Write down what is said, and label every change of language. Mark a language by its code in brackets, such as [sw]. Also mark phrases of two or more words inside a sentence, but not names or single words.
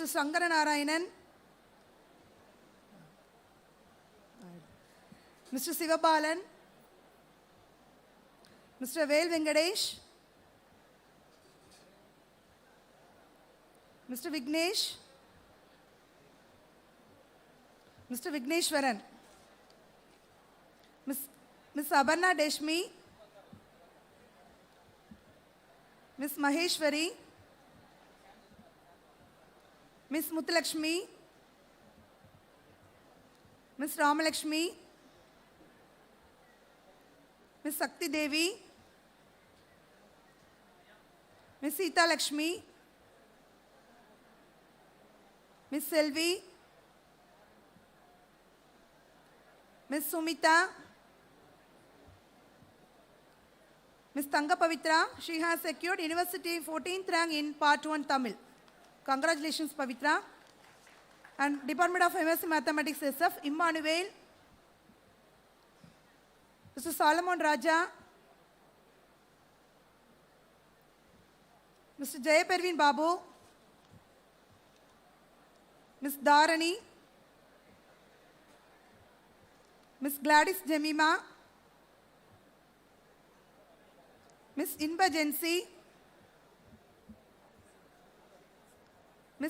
[en] Sangara Narayanan, Mr. Sivabalan, Mr. Vel Venkatesh, Mr. Vignesh, Mr. Vigneshwaran, Ms. Abarna Deshmi, Ms. Maheshwari, Ms. Muthulakshmi, Ms. Ramalakshmi, Ms. Sakti Devi, Ms. Sita Lakshmi, Ms. Selvi, Ms. Sumita, Ms. Tanga Pavitra, she has secured University 14th rank in Part 1 Tamil. Congratulations, Pavitra. And Department of MSc Mathematics SF, Immanuel, Mr. Solomon Raja, Mr. Jayaperveen Babu, Ms. Dharani, Ms. Gladys Jemima, Ms. Inba Jensi, Ms.